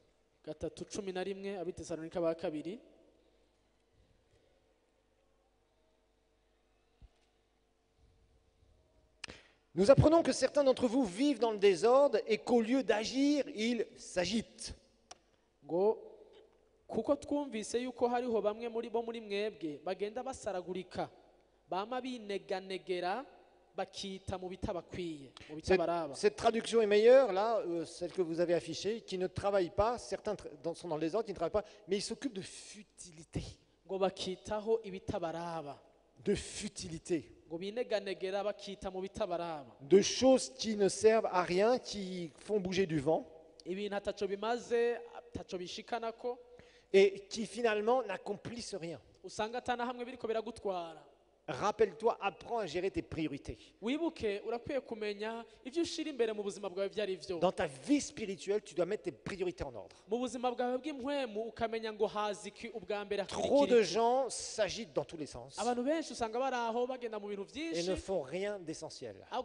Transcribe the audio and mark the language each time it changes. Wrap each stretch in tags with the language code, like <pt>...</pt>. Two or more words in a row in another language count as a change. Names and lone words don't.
<fr>Nous apprenons que certains d'entre vous vivent dans le désordre et qu'au lieu d'agir, ils s'agitent.</fr> <rn>Kuko twumvise yuko hariho bamwe muri bo muri mwebwe bagenda basaragurika bama bineganegera bakita mu bitabakwiye mu bitabaraba.</rn> <fr>Cette traduction est meilleure là, celle que vous avez affichée, qui ne travaillent pas, certains sont dans le désordre, qui ne travaillent pas, mais ils s'occupent de futilité.</fr> <rn>Ngo bakitaho ibitabaraba.</rn> <fr>De futilité.</fr> <rn>Ngo bineganegera bakita mu bitabaraba.</rn> <fr>De choses qui ne servent à rien, qui font bouger du vent.</fr> <rn>Ibintu ataco bimaze ataco bishikanako.</rn> <fr>Et qui finalement n'accomplissent rien. Rappelle-toi, apprends à gérer tes priorités. Dans ta vie spirituelle, tu dois mettre tes priorités en ordre. Trop de gens s'agitent dans tous les sens et ne font rien d'essentiel.</fr>